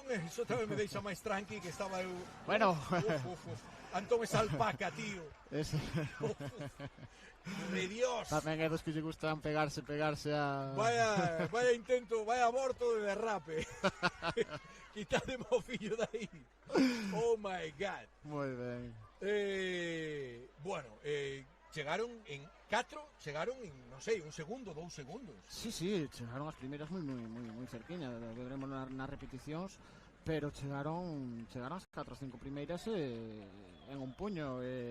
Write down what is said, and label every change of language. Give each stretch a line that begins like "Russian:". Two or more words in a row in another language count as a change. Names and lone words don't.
Galician: Iso tamén me deixa máis tranqui que estaba eu. Bueno.
Spanish: Antón es alpaca, tío. Es... De Dios.
Galician: Tamén é dos que lle gustan pegarse a...
Spanish: Vaya intento, vaya aborto de derrape.
Galician: Quitademe o fillo de aí.
English: Oh my God.
Galician: Moi ben. Bueno, chegaron en 4, chegaron en, non sei, 1 segundo, 2 segundos. Sí, chegaron as primeiras moi cerquiña, veremos nas repeticións, pero chegaron as 4 ou 5 primeiras en un puño.